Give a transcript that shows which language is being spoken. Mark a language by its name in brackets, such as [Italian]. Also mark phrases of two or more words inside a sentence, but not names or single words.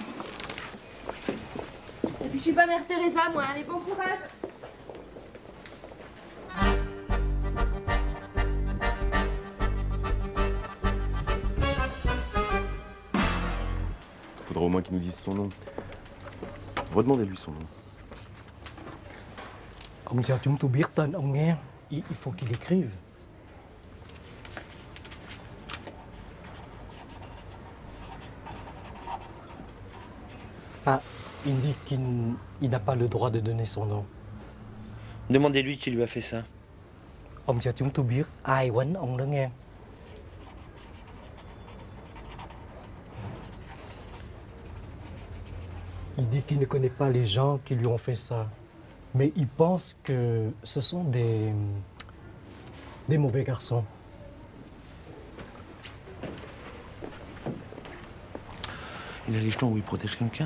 [French] Et puis, je suis pas mère Teresa, moi. Allez, bon courage. Faudra au moins qu'il nous dise son nom. Redemandez-lui son nom. [Vietnamese] Ông cho chúng tôi biết tên ông nghe. [French] Il faut qu'il écrive. Ah, il dit qu'il n'a pas le droit de donner son nom. Demandez-lui qui lui a fait ça. [Vietnamese] Ông cho chúng tôi biết ai quánh ông đó nghe. [French] Il dit qu'il ne connaît pas les gens qui lui ont fait ça. Mais il pense que ce sont des mauvais garçons. Il a les jetons où il protège quelqu'un.